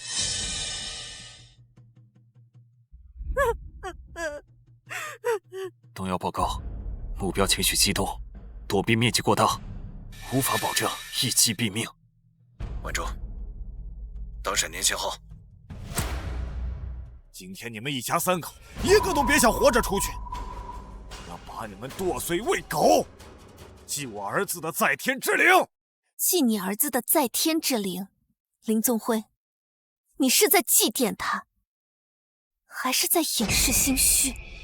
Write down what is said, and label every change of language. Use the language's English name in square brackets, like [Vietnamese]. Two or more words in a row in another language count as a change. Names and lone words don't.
[Chinese] 东幺報告，目標情緒激動，躲避面積過大，無法保證一擊斃命。萬州，當閃電信號。今天你們一家三口，一個都別想活着出去！要把你們剁碎餵狗，祭我兒子的在天之靈！祭你兒子的在天之靈，林宗輝，你是在祭奠他，還是在掩飾心虛？